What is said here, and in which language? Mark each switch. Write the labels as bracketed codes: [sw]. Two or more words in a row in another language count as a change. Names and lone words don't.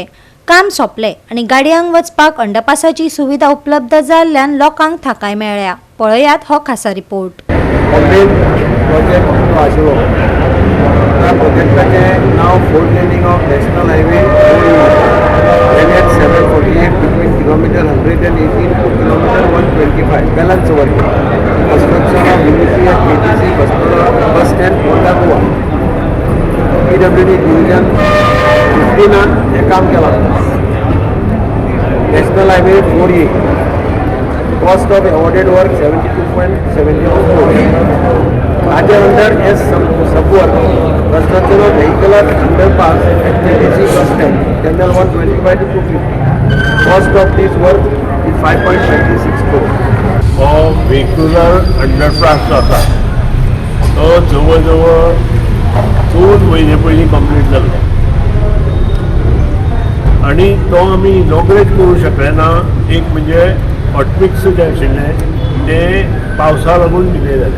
[kok] काम सोंपले आणि गाडयांक वचपाक अंडरपासाची सुविधा उपलब्ध जाल्ल्यान लोकांक थाकाय मेळ्ळ्या। पळयात हो खासा रिपोर्ट। प्रोजेक्ट आशिल्लो त्या प्रोजेक्टाचे नाव [en] fourth laning of national highway NH 748 between kilometer 118 to kilometer 125 balance work construction of Unity at KTC bus stand Fonda Goa PWD division 15 [kok] हे काम केला। [en] national highway 4A cost of awarded work 72.72 crores Ajay under S Subwork construction of vehicular underpass at KTC bus stand channel 125 to 250 cost of this work is 5.26 crores vehicular underpass [kok] आसा तो जवळ जवळ 2 महिने पयलीं कंप्लीट जाल्लो आनी तो आमी इनॉग्रेट करूं शकले ना। एक म्हणजे हॉटमिक्स जे आशिल्ले ते पावसा लागून डिले जाले।